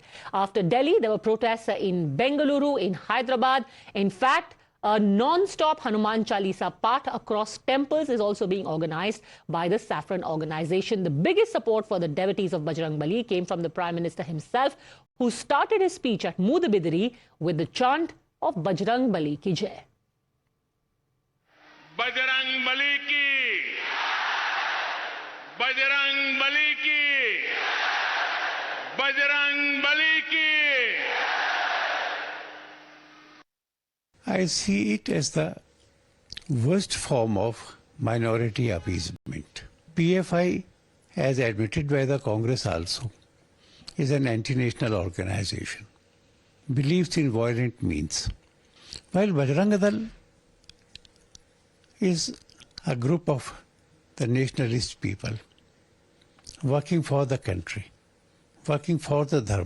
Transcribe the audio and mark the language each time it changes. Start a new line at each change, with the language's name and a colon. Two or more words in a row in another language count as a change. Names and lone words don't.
English: After Delhi, there were protests in Bengaluru, in Hyderabad. In fact, a non-stop Hanuman Chalisa path across temples is also being organized by the Saffron organization. The biggest support for the devotees of Bajrang Bali came from the Prime Minister himself, who started his speech at Mudbidri with the chant of
Hindi: बजरंग बली की जय. बजरंग बली की, बजरंग बली की, बजरंग बली की.
English: I see it as the worst form of minority appeasement. PFI, as admitted by the Congress also, is an anti-national organization, believes in violent means, while Bajrang Dal is a group of the nationalist people working for the country, working for the dharma.